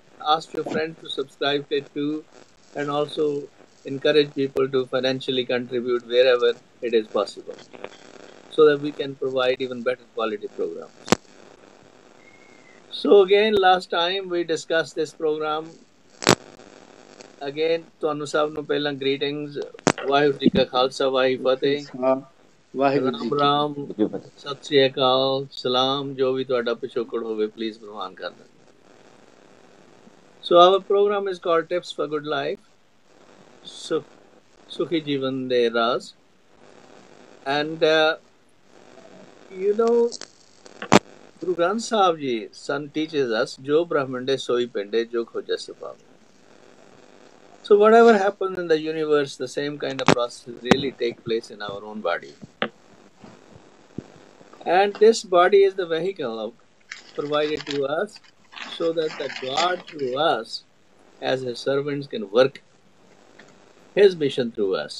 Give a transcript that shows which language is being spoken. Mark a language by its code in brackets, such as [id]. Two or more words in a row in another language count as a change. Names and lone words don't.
[en] Ask your friends to subscribe to it too, and also encourage people to financially contribute wherever it is possible, so that we can provide even better quality programs. So again, last time we discussed this program. Again, [pa] ਤੁਹਾਨੂੰ ਸਭ ਨੂੰ ਪਹਿਲਾਂ greetings, ਵਾਹਿਗੁਰੂ ਜੀ ਕਾ ਖਾਲਸਾ ਵਾਹਿਗੁਰੂ ਫਤਿਹ, ਵਾਹਿਗੁਰੂ ਜੀ ਰਾਮ ਰਾਮ, ਸਤਿ ਸ੍ਰੀ ਅਕਾਲ, ਸਲਾਮ, ਜੋ ਵੀ ਤੁਹਾਡਾ ਪਿਛੋਕੜ ਹੋਵੇ ਪਲੀਜ਼ ਪ੍ਰਵਾਨ ਕਰ ਦੇਣਾ. [en] So our program is called Tips for Good Life, Sukhi Jeevan De Raaz. And Guru Granth Sahib Ji Son teaches us, [pa] ਜੋ ਬ੍ਰਹਮੰਡੇ ਸੋਈ ਪਿੰਡੇ, ਜੋ ਖੋਜਾ ਸਪਮ. [en] So whatever happens in the universe, the same kind of process really take place in our own body. And this body is the vehicle provided to us so that the God through us as His servants can work His mission through us.